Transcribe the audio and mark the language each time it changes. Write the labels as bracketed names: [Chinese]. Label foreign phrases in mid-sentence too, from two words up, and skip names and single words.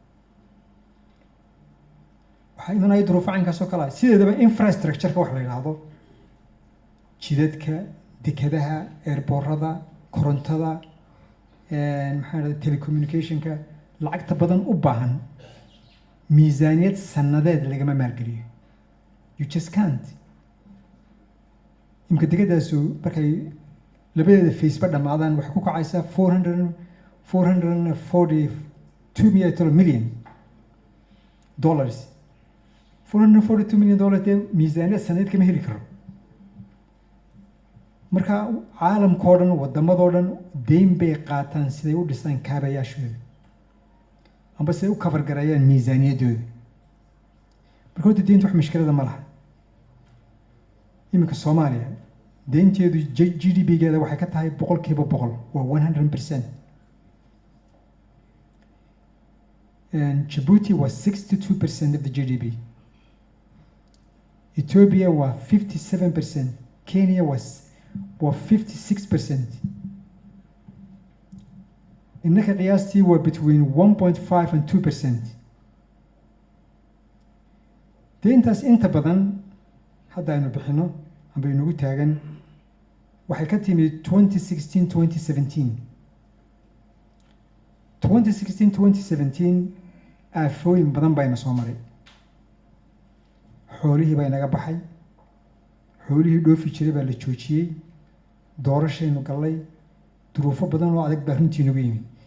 [Somali] waxaa imanaya duruufo caynkaasoo kale ah sideedaba infrastructureka wax la yidhaahdo jidadka dekadaha airboorada korontada maxaa dhahda telecommunicationka lacagta badan u baahan miisaaniyad sanadeed lagama maalgeliyo [English] you just can't [Somali] imka degadaasu markay labadeeda faceba dhammaadaan waxay ku kacaysaa $442 million $442 million dee miisaaniyad sanadeed kama heli karo marka caalamkao dhan wadamadoo dhan deyn bay qaataan siday u dhisaan kaabayaashooda amba siday u cover gareeyaan miisaaniyaddooda marka horta deynta wax mushkilada ma laha iminka Soomaaliya deynteedu GDP-geeda waxay ka tahay 100% waa 100% [English] and Djibouti was 62% of the GDP Ethiopia was 57% Kenya was 56% [Somali] innaka qiyaastii waa [English] between 1.5 and 2% [Somali] deyntaas inta badan hadda aynu bixino amba inagu taagan waxay ka timi 2016-2017 aafooyin badan bayna soo maray xoolihii baa inaga baxay xoolihii dhoofi jiray baa la joojiyey doorashaynu gallay duruufo badan oo adag baa runtii nagu yimi